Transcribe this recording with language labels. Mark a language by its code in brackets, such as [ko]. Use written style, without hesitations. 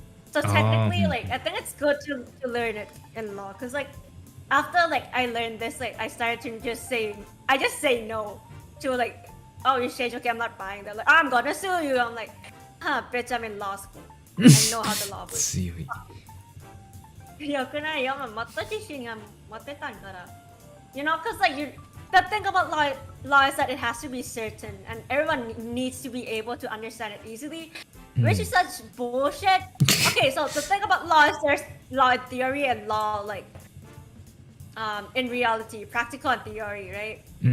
[en] So technically, like I think it's good to learn it in law, because like after like I learned this, like I started to just say no to like, oh, you changed, okay, I'm not buying. They're like, oh, I'm gonna sue you. I'm like, huh, bitch, I'm in law school. I know how the law works. [ja] 強い。よくないよ、もっと自信が持ってたんから。 [en] Because like the thing about law is that it has to be certain, and everyone needs to be able to understand it easily, which is such bullshit. Okay, so the thing about law is there's law in theory and law like in reality, practical and theory, right?